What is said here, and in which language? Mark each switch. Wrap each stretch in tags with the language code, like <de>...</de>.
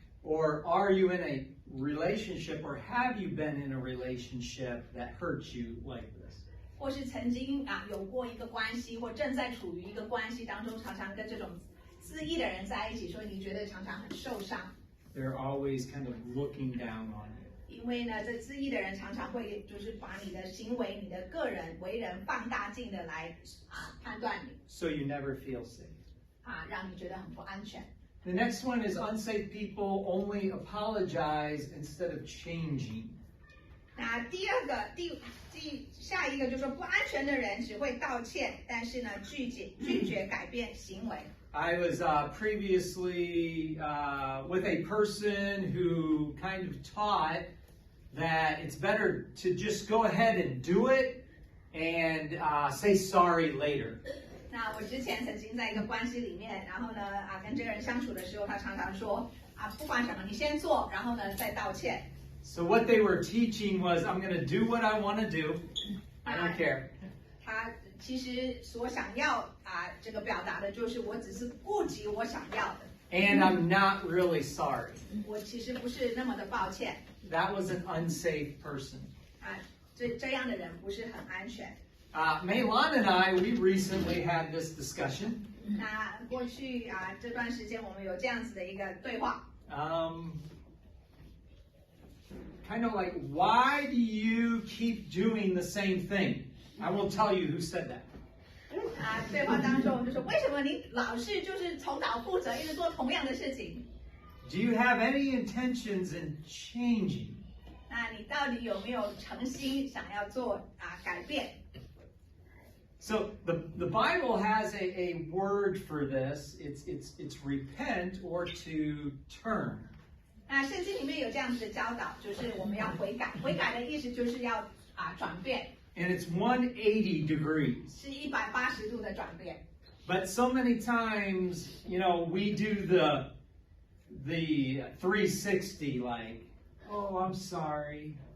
<en>Or are you in a relationship, or have you been in a relationship that hurts you like this?</en> <zh>或是曾经有过一个关系，或正在处于一个关系当中，常常跟这种自义的人在一起，所以你觉得常常很受伤。</zh> <en>They're always kind of looking down on you.</en> <zh>因为呢，这自义的人常常会就是把你的行为、你的个人为人放大镜的来判断你。</zh> <en>So you never feel safe.</en> <zh>让你觉得很不安全。</zh> <en>The next one is unsafe people only apologize instead of changing.</en> <zh>那第二个，下一个就是说不安全的人只会道歉，但是呢拒绝改变行为。</zh> <en>I was previously with a person who kind of taught that it's better to just go ahead and do it and say sorry later.</en> <zh>那我之前曾经在一个关系里面，然后呢跟这个人相处的时候，他常常说不管什么你先做，然后呢再道歉。</zh> <en>So what they were teaching was, I'm going to do what I want to do. I don't care.</en> <zh>他其实所想要这个表达的就是我只是顾及我想要的。</zh> <en>And I'm not really sorry.</en> <zh>我其实不是那么的抱歉。</zh> <en>That was an unsafe person.</en> <zh>这样的人不是很安全。</zh> <en>Meilon and I, we recently had this discussion.</en> <zh>那过去这段时间我们有这样子的一个对话。</zh> <en>Kind of like, why do you keep doing the same thing? I will tell you who said that.</en> <zh>对话当中就是为什么你老是就是重蹈覆辙，一直做同样的事情？</zh> <en>Do you have any intentions in changing?</en> <zh>那你到底有没有诚心想要做改变？</zh> <en>So the Bible has a word for this. It's repent or to turn.</en> <zh>那圣经里面有这样子的教导，就是我们要悔改。悔改的意思就是要转变。</zh> <en>And it's 180 degrees.</en> <zh>是180度的转变。</zh> <en>But so many times, we do the 360 like, oh, I'm sorry.</en>